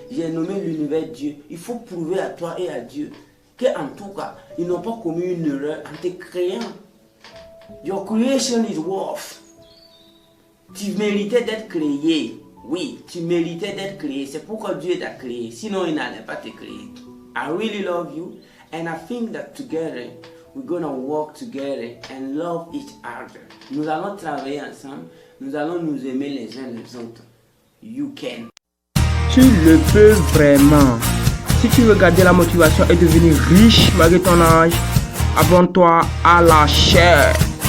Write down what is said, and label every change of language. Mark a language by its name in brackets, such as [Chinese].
[French] J'ai nommé l'univers Dieu. Il faut prouver à toi et à Dieu qu'en tout cas, ils n'ont pas commis une erreur en te créant. [English] Your creation is worth. [French] Tu méritais d'être créé. Oui, tu méritais d'être créé. C'est pourquoi Dieu t'a créé. Sinon, il n'allait pas te créer. [English] I really love you. And I think that together, we're going to work together and love each other. [French] Nous allons travailler ensemble. Nous allons nous aimer les uns les autres. [English] You can. [French] Tu le peux vraiment. Si tu veux garder la motivation et devenir riche malgré ton âge, abonne-toi à la chaîne.